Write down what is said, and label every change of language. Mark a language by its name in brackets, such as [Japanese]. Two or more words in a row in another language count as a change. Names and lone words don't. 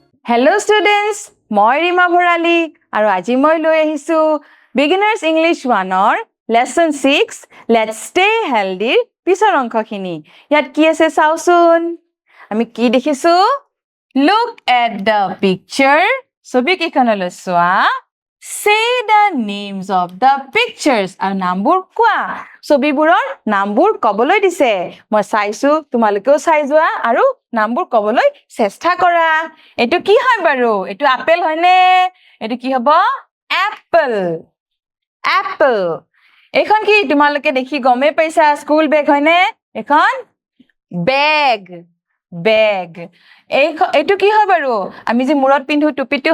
[English] Hello students, [Assamese] মই ৰিমা ভৰালী আৰু আজি মই লৈ আহিছো Beginners English 1 Lesson 6 Let's Stay Healthy পিছৰ অংশখিনি ইয়াত কি আছে চাওচোন আমি কি দেখিছো [English] Look at the picture [Assamese] ছবি কেইখনলৈ চোৱা [English] Say the names of the [Assamese] pictures আৰু নামবোৰ কোৱা ছবিবোৰৰ নামবোৰ কবলৈ দিছে মই চাইছো তোমালোকেও চাই যোৱা আৰু নামবোৰ কবলৈ চেষ্টা কৰা এটো কি হয় বাৰু এটো আপেল হয়নে এটো কি হ'ব এপল এপল এখন কি তোমালোকে দেখি গমে পাইছা [English] school bag [Assamese] হয়নে এখন বেগ বেগ এটো কি হয় বাৰু আমি যে মুৰত পিন্ধু টুপিটো